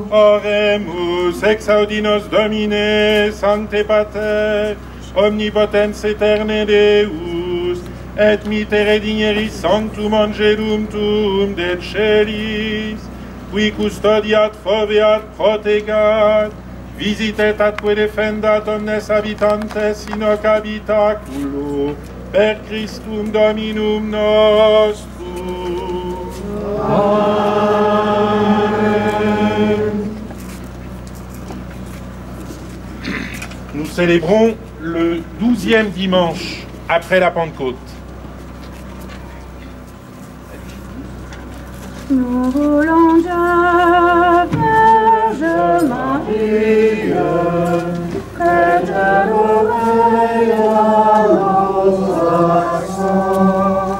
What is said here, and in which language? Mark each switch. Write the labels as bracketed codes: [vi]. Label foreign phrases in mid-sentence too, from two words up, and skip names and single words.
[la] Oremus exaudi nos Domine, Sancte Pater, omnipotens aeterne Deus, et mitere digneris sanctum angelum tuum de celis, qui custodiat, foveat, protegat, visitet atque defendat omnes habitantes in hoc habitaculo, Per Christum Dominum nostrum. Amen. [fr] Nous célébrons le 12e dimanche après la Pentecôte. Nous voulons Dieu, Vierge Marie, prête l'oreille à nos accents.